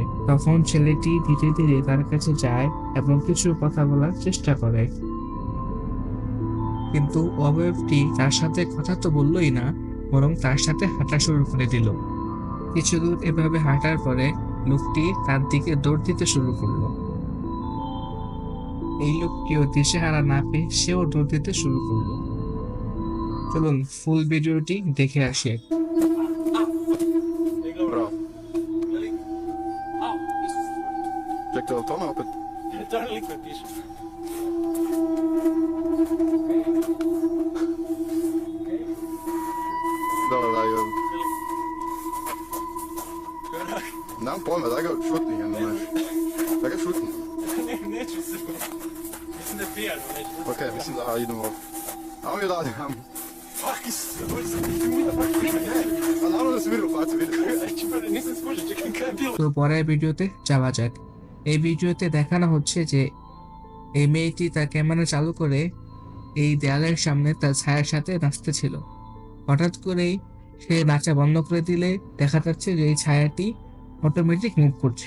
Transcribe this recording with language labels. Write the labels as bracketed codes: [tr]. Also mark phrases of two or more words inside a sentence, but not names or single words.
[bn] তখন ছেলেটি ধীরে ধীরে তার কাছে যায় এবং কিছু কথা বলার চেষ্টা করে, কিন্তু অবয়বটি তার সাথে কথা তো বললই না, বরং তার সাথে হাঁটা শুরু করে দিল। কিছু দূর এভাবে হাঁটার পরে লোকটি তার দিকে দৌড় দিতে শুরু করলো। এই লোকটিও দিশেহারা না পেয়ে সেও দৌড় দিতে শুরু করলো। চলুন ফুল ভিডিওটি দেখে আসি। [sv] Bra. Försökte ta mig upp ett... Ta en [en] liquid piece. [sv] Där är ju... Nej, på mig. Där går skjutningen. Där går skjutningen. [hr] Ne ću se. Mislim da je pijan. Okej, mislim da idemo... Ja, vi radi. Fuck, Naravno da se vidi u faci, vidi. nisam skužio, čekaj, kaj je bilo? [bn] তো পরের ভিডিওতে যাওয়া যাক। এই ভিডিওতে দেখানো হচ্ছে যে এই মেয়েটি তার ক্যামেরা চালু করে এই দেয়ালের সামনে তার ছায়ার সাথে নাচতেছিল। হঠাৎ করেই সে নাচা বন্ধ করে দিলে দেখা যাচ্ছে যে এই ছায়াটি অটোমেটিক মুভ করছে।